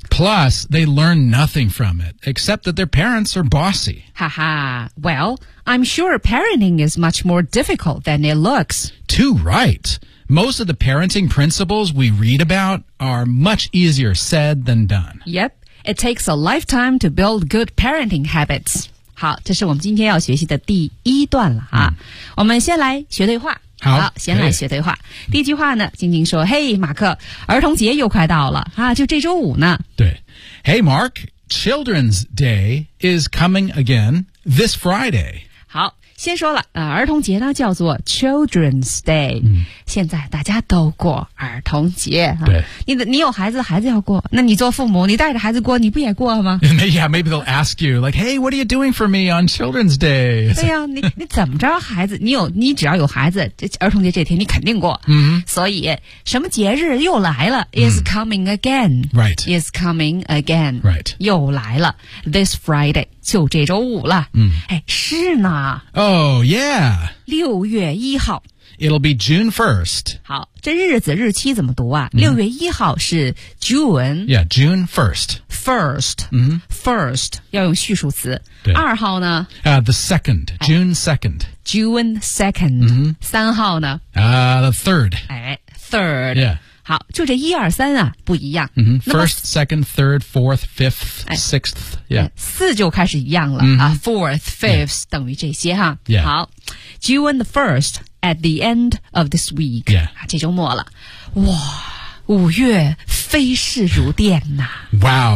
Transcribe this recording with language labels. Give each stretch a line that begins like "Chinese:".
English: Plus, they learn nothing from it, except that their parents are bossy. Haha. Well, I'm sure parenting is much more difficult than it looks. Too right. Most of the parenting principles we read about are much easier said than done. Yep. It takes a lifetime to build good parenting habits.
Chinese: 好，这是我们今天要学习的第一段了啊。我们先来学对话。好, 好，先来学对话。第一句话呢，静静说：“嘿，马克，儿童节又快到了啊，就这周五呢。”
English: 对 ，Hey Mark, Children's Day is coming again this Friday.
Chinese: 好，先说了啊、儿童节呢叫做 Children's Day、嗯。现在大家都过儿童节啊。对，你有孩子，孩子要过，那你做父母，你带着孩子过，你不也过吗
English: ？Yeah, maybe they'll ask you like, "Hey, what are you doing for me on Children's Day?"
Chinese: 对呀、啊，你怎么着，孩子，你只要有孩子，这儿童节这天你肯定过。嗯、mm-hmm. ，所以什么节日又来了 ？
English: Is coming again. Right. Is coming again. Right.
Chinese: 又来了 ，
English: This Friday
Chinese: 就这周五了。嗯，哎，是呢。
English: Oh yeah.
Chinese: 六月一号。
English: It'll be June 1st.
Chinese: 好，这日子日期怎么读啊？六、mm-hmm. 月一号是 June.
English: Yeah, June 1st. First.、 Mm-hmm.
Chinese: First 要用序数词。二号呢？
English: The second. June 2nd. June 2nd.、 Mm-hmm.
Chinese: 三号呢？
English: The third.
Chinese: 哎 ，third.
English: Yeah.
Chinese: 好，就这一二三啊，不一样。
English: Mm-hmm. First, second, third, fourth, fifth, sixth, yeah.
Chinese: 四就开始一样了、 mm-hmm. 啊 ，
English: fourth, fifth、yeah.
Chinese: 等于这些哈。
English: Yeah. 好 ，June the first at the end of this week. Yeah.
Chinese: 这周末了，哇，五月飞逝如电呐、啊。